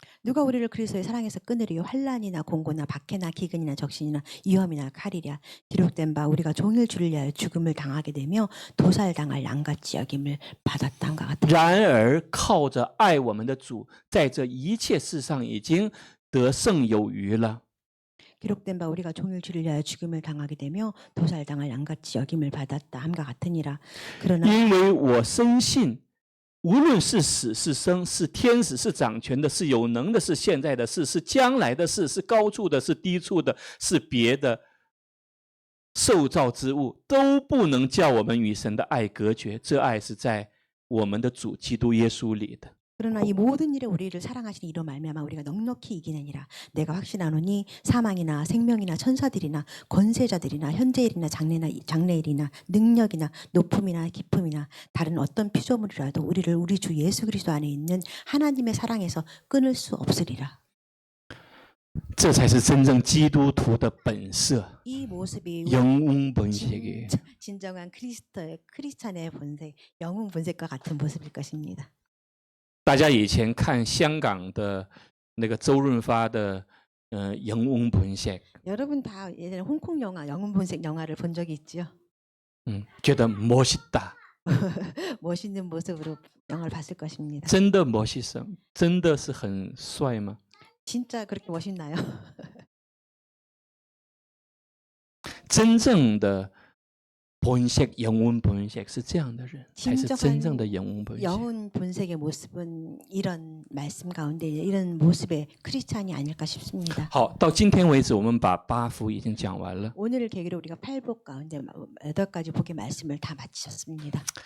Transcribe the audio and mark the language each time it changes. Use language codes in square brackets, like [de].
[ko] 누가 우리를 그리스도의 사랑에서 끊으리요? 환란이나 공고나 박해나 기근이나 적신이나 위험이나 칼이랴. 기록된 바 우리가 종일 주를 위하여 죽음을 당하게 되며 도살당할 양같이 여김을 받았다함과 같다. [zh] 然而靠着爱我们的主，在这一切事上已经得胜有余了。 [ko] 기록된 바 우리가 종일 주를 위하여 죽음을 당하게 되며 도살당할 양같이 여김을 받았다 함과 같으니라. 그러나 [zh] 因为我深信，无论是死是生，是天使是掌权的，是有能的，是现在的事，是将来的事，是高处的，是低处的，是别的受造之物，都不能叫我们与神的爱隔绝。这爱是在我们的主基督耶稣里的。 [ko] 그러나 이 모든 일에 우리를 사랑하시는 이로 말미암아 우리가 넉넉히 이기느니라. 내가 확신하노니 사망이나 생명이나 천사들이나 권세자들이나 현재일이나 장래일이나 능력이나 높음이나 깊음이나 다른 어떤 피조물이라도 우리를 우리 주 예수 그리스도 안에 있는 하나님의 사랑에서 끊을 수 없으리라. [zh] 这才是真正基督徒的本色， [ko] 이 모습이 영웅 본색이에요. 진정한 크리스찬의 본색, 영웅 본색과 같은 모습일 것입니다. [zh] 大家以前看香港的那个周润发的영웅 본색， [ko] 여러분 다 예전에 홍콩 영화 영웅 본색 영화를 본 적이 있지요? [zh] 觉得 [ko] 멋있다， 멋있는 모습으로 영화를 봤을 것입니다. [zh] 真的 [ko] 멋있어， [zh] 真的是很帅吗？ [ko] 진짜 그렇게 멋있나요? [zh] 真正的 본색, 영혼 본색 是这样的人，才是真正的 영혼 본색。 [ko] 영혼 본색의 모습은 이런 말씀 가운데 이런 모습의 크리스찬이 아닐까 싶습니다. [zh] 好，到今天为止，我们把8福已经讲完了。 [ko] 오늘을 계기로 우리가 8복 가운데 8가지 복의 말씀을 다 마치셨습니다.